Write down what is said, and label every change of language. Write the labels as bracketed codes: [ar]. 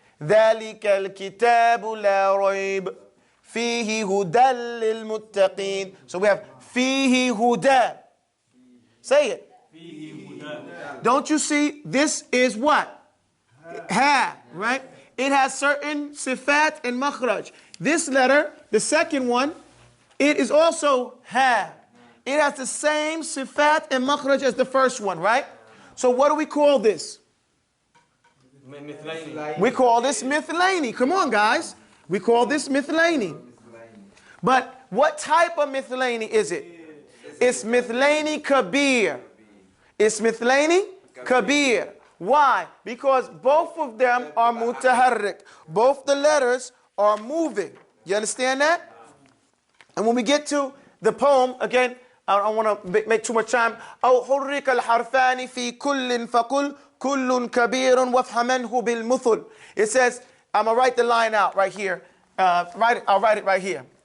[ar] ذلك الكتاب لا ريب فيه هدى للمتقين. [en] So we have [ar] فيه هدى. [en] Say it. Don't you see? This is what? Ha, right? It has certain sifat and makhraj. This letter, the second one, it is also ha. It has the same sifat and makhraj as the first one, right? So what do we call this? We call this mithlaini. Come on, guys. We call this mithlaini. But what type of mithlaini is it? It's mithlaini kabir. It's mithlaini kabir. Why? Because both of them are mutaharrik. Both the letters are moving. You understand that? And when we get to the poem, again, I don't want to make too much time. [ar] أو حرك الحرفان في كل فقل كل كبير وافهمنه بالمثل. [en] It says, I'm going to write the line out right here. I'll write it right here.